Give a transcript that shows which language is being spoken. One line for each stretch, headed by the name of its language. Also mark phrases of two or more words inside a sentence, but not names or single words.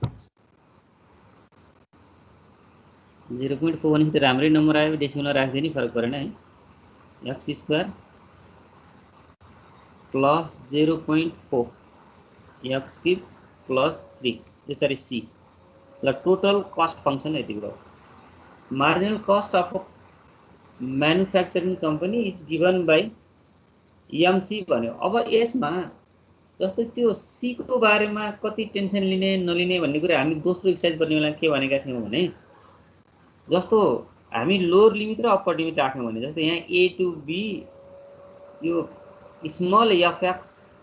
Nepali: 0.4 भनेपछि त राम्रै नम्बर आयो, डेसिमलमा राख्दिए नि फरक परेन है।
English: x square plus 0.4 x cube plus 3
Nepali: यसरी सी ल
English: total cost function
Nepali: यति भयो।
English: marginal cost of manufacturing company is given by MC भन्यो।
Nepali: अब यसमा जस्तो त्यो सी को बारेमा कति टेन्सन लिने नलिने भन्ने कुरा हामी दोस्रो एक्सरसाइज गर्ने बेला के भनेका थियौं भने जस्तो हामी
English: lower limit
Nepali: र
English: upper limit
Nepali: राख्यौं भने जस्तो यहाँ
English: a to b
Nepali: यो
English: small fx